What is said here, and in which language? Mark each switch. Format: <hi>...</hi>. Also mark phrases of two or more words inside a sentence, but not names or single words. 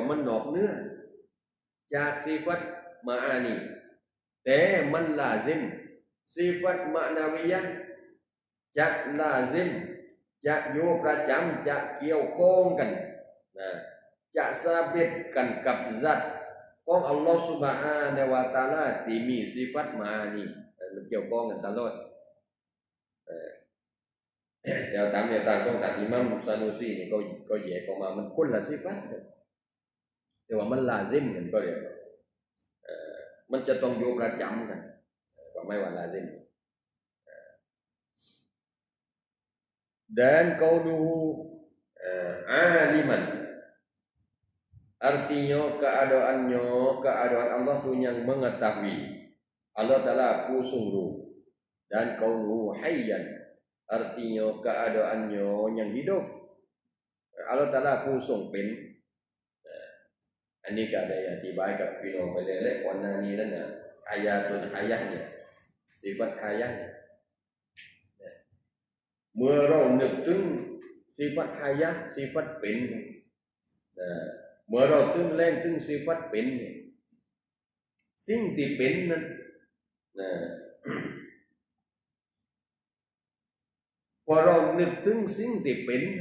<th>มันนอกเนื่องจากสิฟัตมาอานีแต่มันลาซิมสิฟัตมะนาวiyah จะลาซิมจะอยู่ประจำจะเกี่ยวข้องกันนะจะซาบิตกันกับซัตของอัลลอฮฺ</th> <ar>سبحانه وتعالى</ar> <th>ที่มีสิฟัตมานีมันเกี่ยวข้องกันตลอด เดี๋ยวตามเนี่ยตามของท่านอิหม่ามซานูซีนี่ก็แยกออกมามันคนละสิฟัตแต่ว่ามันลาซิมกันก็เรียกมันจะต้องอยู่ประจำกันก็ไม่ว่าลาซิม</th> <ms>dan</ms> <ar>كونه عالما</ar> <ms>artinya keadaan Allah tu yang mengetahui Allah Ta'ala ku sungguh dan</ms> <ar>كونه حيا</ar> <ms>artinya keadaannya yang hidup Allah Ta'ala ku sung</ms> <th>เป็นอันนี้ก็ได้อธิบายกับพี่น้องไปเลยและก่อนหน้านี้นั่นน่ะอายาตุลฮายะเนี่ยสิฟัตฮายะ เมื่อเรานึกถึงสิฟัตฮายะสิฟัตเป็นเมื่อเราถึงแรงถึงสิฟัตเป็นสิ่งที่เป็นนั้นพอเรานึกถึงสิ่งที่เป็น</th>